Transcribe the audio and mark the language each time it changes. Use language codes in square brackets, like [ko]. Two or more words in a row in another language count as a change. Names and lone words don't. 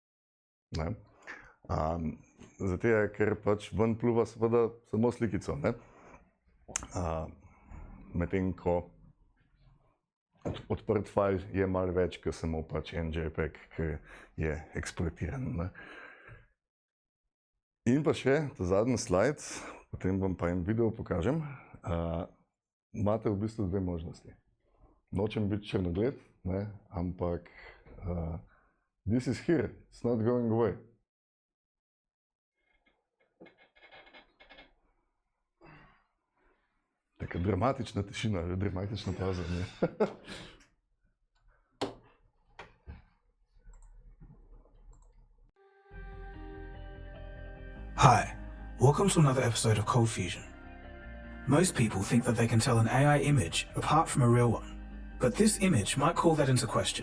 [sl] Zato je, ker pač ven pluva seveda samo slikico, medtem ko odprt fajl je malo več, kot samo pač en JPEG, ki je eksploatiran. In pa še ta zadnji slajd, potem vam pa en video pokažem. Imate v bistvu dve možnosti. Nočem biti črnogled, ampak [en] this is here, it's not going away. [sl] Taka dramatična tišina, dramatična pauza. [en] Hi, welcome to another episode of Cold Fusion. Most people think that they can tell an AI image apart from a real one, but this image might call that into question.